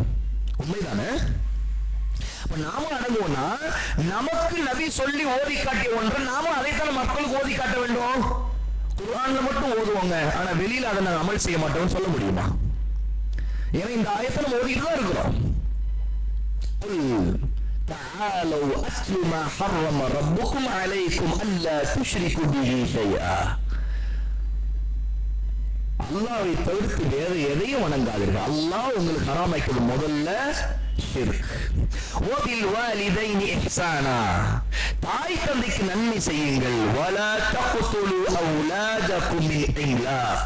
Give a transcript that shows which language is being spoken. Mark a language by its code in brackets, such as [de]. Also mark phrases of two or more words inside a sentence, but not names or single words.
[ta] உண்மைதானே? நாமும் அடங்குவோம்னா நமக்கு நபி சொல்லி ஓதி காட்டிய ஒன்று நாமும் அதைத்தான மக்களுக்கு ஓதி காட்ட வேண்டும். குர்ஆன்ல மட்டும் ஓதுவாங்க, ஆனா வெளியில அதை நாங்கள் அமல் செய்ய மாட்டோம்னு சொல்ல முடியுமா? ஏன்னா இந்த ஆயத்தை நம்ம ஓதிட்டு தான் இருக்கிறோம். [ar] تعالوا أتل ما حرم ربكم عليكم ألا تشركوا به شيئا. [ta] அல்லாஹ்வை தவிர்த்து வேறு எதையும் வணங்காதீர்கள். அல்லாஹ் உங்களுக்கு ஹராமாக்கியது முதல்ல ஷிர்க். [ar] وبالوالدين إحسانا, [ta] தாய் தந்தைக்கு நன்மை செய்யுங்கள். [ar] ولا تقتلوا أولادكم من إملاق.